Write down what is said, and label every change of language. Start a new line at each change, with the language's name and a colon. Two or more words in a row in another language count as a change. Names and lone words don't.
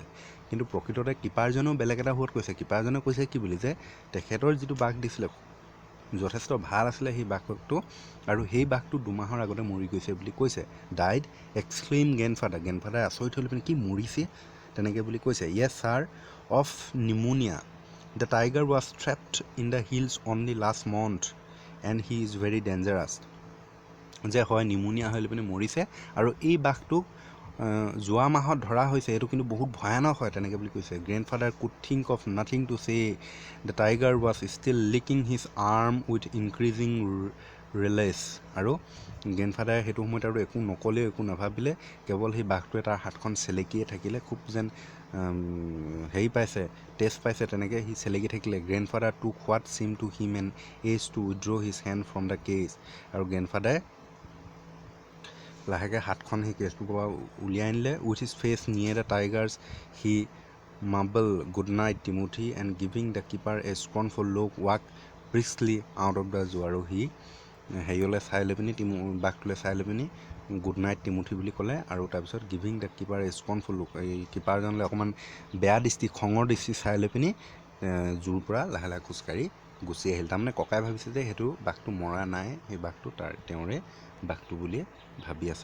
Assamese: কিন্তু প্ৰকৃততে কিপাৰজনেও বেলেগ এটা হোৱাত কৈছে। কিপাৰজনে কৈছে কি বুলি, যে তেখেতৰ যিটো বাঘ দিছিলে যথেষ্ট ভাল আছিলে সেই বাঘটো, আৰু সেই বাঘটো 2 মাহৰ আগতে মৰি গৈছে বুলি কৈছে।
English: Died, exclaimed Grandfather
Assamese: আচৰিত হৈ পিনে কি মৰিছে তেনেকৈ বুলি কৈছে।
English: Yes sir, of pneumonia. The tiger was trapped in the hills only last month and he is very dangerous.
Assamese: যে হয় নিউমোনিয়া হৈ পিনে মৰিছে, আৰু এই বাঘটোক যোৱা মাহত ধৰা হৈছে, এইটো কিন্তু বহুত ভয়ানক হয়, তেনেকৈ বুলি কৈছে।
English: Grandfather could think of nothing to say. The tiger was still licking his arm with increasing relish.
Assamese: আৰু গ্ৰেণ্ডফাদাৰে সেইটো সময়ত আৰু একো নক'লেও একো নাভাবিলে, কেৱল সেই বাঘটোৱে তাৰ হাতখন চেলেকিয়ে থাকিলে, খুব যেন টেষ্ট পাইছে তেনেকৈ সি চেলেকি থাকিলে।
English: Grandfather took what seemed to him an age to withdraw his hand from the cage.
Assamese: আৰু গ্ৰেণ্ডফাদাৰে লাহেকৈ হাতখন সেই কেজটোৰ পৰা উলিয়াই আনিলে।
English: With his face near the tigers, he mumbled good night Timothy and giving the keeper a scornful look walked briskly out of the zoo.
Assamese: আৰু সি হেৰিলৈ চাই লৈ পিনি বাঘটোলৈ চাই লৈ পিনি
English: good night Timothy
Assamese: বুলি ক'লে, আৰু তাৰপিছত
English: giving the keeper a scornful look,
Assamese: এই কিপাৰজনলৈ অকণমান বেয়া দৃষ্টি, খঙৰ দৃষ্টি চাই লৈ পিনি জোৰ পৰা লাহে লাহে খোজকাঢ়ি গুচি আহিল। তাৰমানে ককাই ভাবিছে যে সেইটো বাঘটো মৰা নাই, সেই বাঘটো তেওঁৰে বাঘটো বুলিয়ে ভাবি আছে।